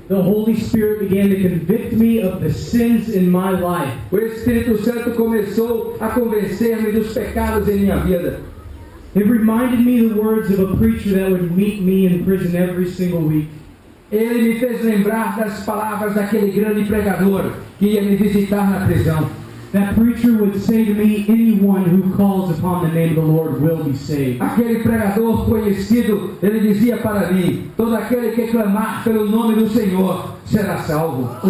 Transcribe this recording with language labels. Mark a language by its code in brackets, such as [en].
[en] The Holy Spirit began to convict me of the sins in my life. [pt] O Espírito Santo começou a convencer-me dos pecados em minha vida. [en] It reminded me the words of a preacher that would meet me in prison every single week. [pt] Ele me fez lembrar das palavras daquele grande pregador que ia me visitar na prisão. [en] that preacher would say to me, anyone who calls upon the name of the Lord will be saved. [pt] Aquele pregador conhecido, ele dizia para mim: todo aquele que clamar pelo nome do Senhor será salvo.